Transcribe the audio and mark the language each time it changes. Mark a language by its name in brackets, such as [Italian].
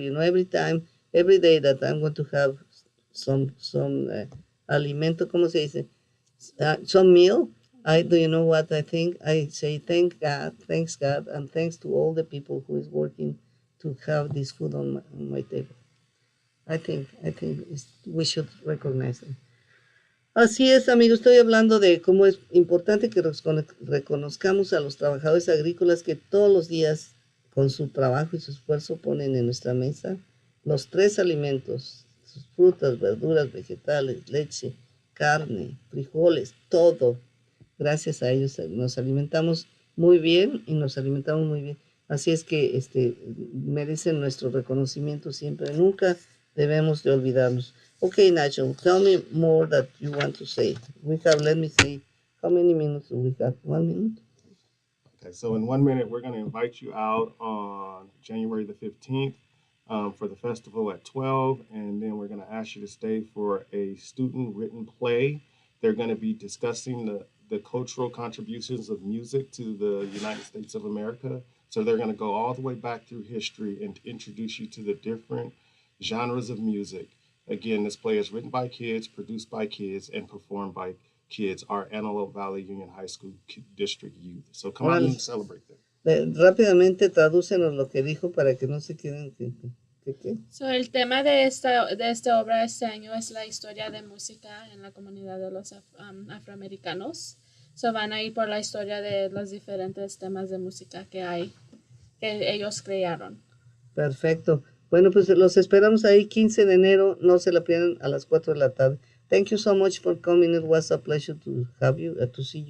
[English] You know, every day that I'm going to have some [Spanish] alimento, ¿cómo se dice? [English] Some meal. Do you know what I think? I say thanks God, and thanks to all the people who is working to have this food on my table. I think we should recognize them. [Spanish] Así es, amigos, estoy hablando de cómo es importante que reconozcamos a los trabajadores agrícolas que todos los días, con su trabajo y su esfuerzo, ponen en nuestra mesa los 3 alimentos, sus frutas, verduras, vegetales, leche, carne, frijoles, todo. Gracias a ellos nos alimentamos muy bien y nos alimentamos muy bien. Así es que merecen nuestro reconocimiento siempre. Nunca debemos de olvidarnos. [English] Okay, Nigel, tell me more that you want to say. We have, let me see, how many minutes do we have? 1 minute? Okay, so in 1 minute, we're going to invite you out on January the 15th for the festival at 12, and then we're going to ask you to stay for a student-written play. They're going to be discussing the cultural contributions of music to the United States of America. So they're going to go all the way back through history and introduce you to the different genres of music. Again, this play is written by kids, produced by kids, and performed by kids, our Antelope Valley Union High School District youth. So come out and celebrate them. [Spanish] Rápidamente tradúcenos lo que dijo para que no se queden. ¿Qué? So, el tema de esta obra este año es la historia de música en la comunidad de los afroamericanos. So, van a ir por la historia de los diferentes temas de música que ellos crearon. Perfecto. Bueno, pues los esperamos ahí 15 de enero. No se la pierdan a las 4 de la tarde. [English] Thank you so much for coming. It was a pleasure to have you, to see you.